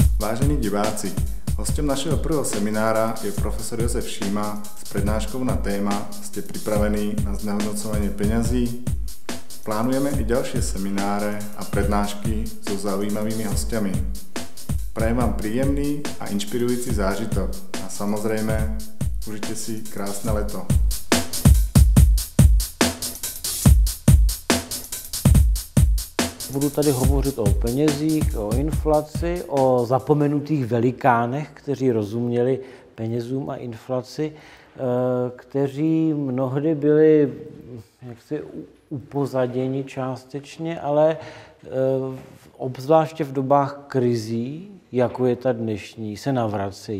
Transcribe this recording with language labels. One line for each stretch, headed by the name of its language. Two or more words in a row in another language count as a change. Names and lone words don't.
Slovak: Vážení diváci, hostem našeho prvého seminára je profesor Jozef Šíma s prednáškou na téma Ste pripravení na znehodnocovanie peňazí? Plánujeme i ďalšie semináre a prednášky so zaujímavými hostiami. Prajem vám príjemný a inšpirujúci zážitok a samozrejme, užite si krásne leto.
Czech: Budu tady hovořit o penězích, o inflaci, o zapomenutých velikánech, kteří rozuměli penězům a inflaci, kteří mnohdy byli jaksi upozaděni částečně, ale obzvláště v dobách krizí, jako je ta dnešní, se navracejí.